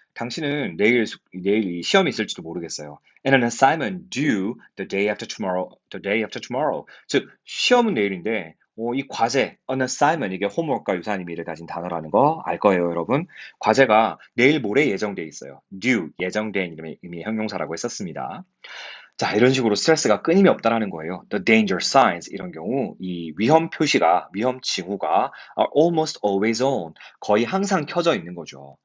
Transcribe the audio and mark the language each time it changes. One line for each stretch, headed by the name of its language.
Korean: 당신은 내일 이 시험이 있을지도 모르겠어요.
English: And an assignment due the day after tomorrow. The day after tomorrow.
Korean: 즉 시험은 내일인데 이 과제, an assignment 이게 homework과 유사한 의미를 가진 단어라는 거 알 거예요, 여러분. 과제가 내일 모레 예정돼 있어요. due 예정된 의미의 형용사라고 했었습니다. 자, 이런 식으로 스트레스가 끊임이 없다라는 거예요.
English: The danger signs
Korean: 이런 경우 이 위험 표시가 위험 징후가
English: are almost always on
Korean: 거의 항상 켜져 있는 거죠.